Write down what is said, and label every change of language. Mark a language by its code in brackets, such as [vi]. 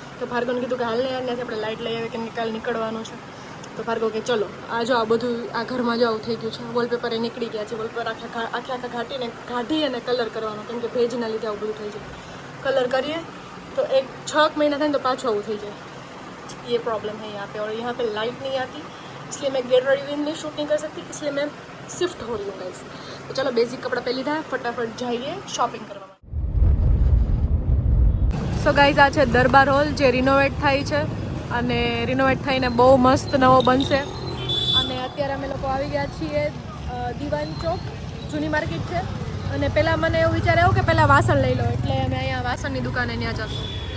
[gu] તો ભાર્ગવને કીધું કે હાલ ને ત્યાંથી આપણે લાઇટ લઈ આવે, કેમ કે કાલે નીકળવાનું છે. તો ભાર્ગવ કે ચલો આ જો આ બધું આ ઘરમાં જો આવું થઈ ગયું છે. વોલપેપર એ નીકળી ગયા છે. વોલપેપર આખા કાઢી અને કલર કરવાનો, કેમ કે ભેજના લીધે આવું બધું થઈ જાય. કલર કરીએ તો 6 મહિના થાય ને તો પાછું આવું થઈ જાય. [hi] ये प्रॉब्लम है यहाँ पे, और यहाँ पे लाइट नहीं आती, इसलिए मैं गेट रेडी में शूट नहीं कर सकती, इसलिए मैं शिफ्ट हो रही हूँ गाइस. तो चलो बेसिक कपड़ा पहन [gu] લીધા, [hi] फटाफट जाइए शॉपिंग [gu] કરવા. સો ગાઈઝ, આ છે દરબાર હોલ જે રિનોવેટ થાય છે અને રિનોવેટ થઈને બહુ મસ્ત નવો બનશે. અને અત્યારે અમે લોકો આવી ગયા છીએ દિવાન ચોક, જૂની માર્કેટ છે. અને પહેલાં મને એવું વિચાર આવ્યો કે પહેલાં વાસણ લઈ લો, એટલે અમે અહીંયા વાસણની દુકાને ત્યાં જશું.